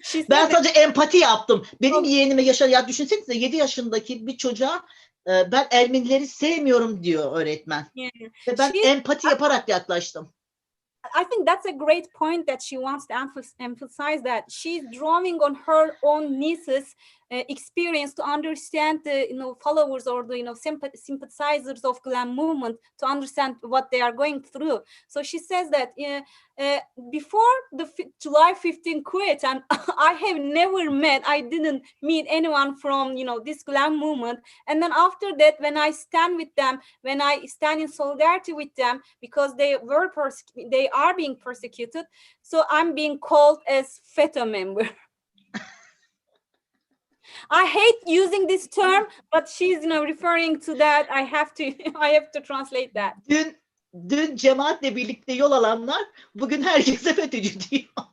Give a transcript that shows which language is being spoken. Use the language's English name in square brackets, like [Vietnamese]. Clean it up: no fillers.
[Turkish] Ben sadece empati yaptım. Benim yeğenime ya düşünsenize 7 yaşındaki bir çocuğa ben Ermenileri sevmiyorum diyor öğretmen. Yeah. Ve ben empati yaparak yaklaştım. [English] I think that's a great point that she wants to emphasize, that she's drawing on her own niece's experience to understand the followers or the sympathizers of Glam movement, to understand what they are going through. So she says that before the July 15 quit, and I didn't meet anyone from this Glam movement. And then after that, when I stand with them, when I stand in solidarity with them, because they are being persecuted, so I'm being called as FETÖ member. I hate using this term, but she's referring to that. I have to translate that. [Turkish] Dün cemaatle birlikte yol alanlar bugün herkese FETÖ'cü diyor.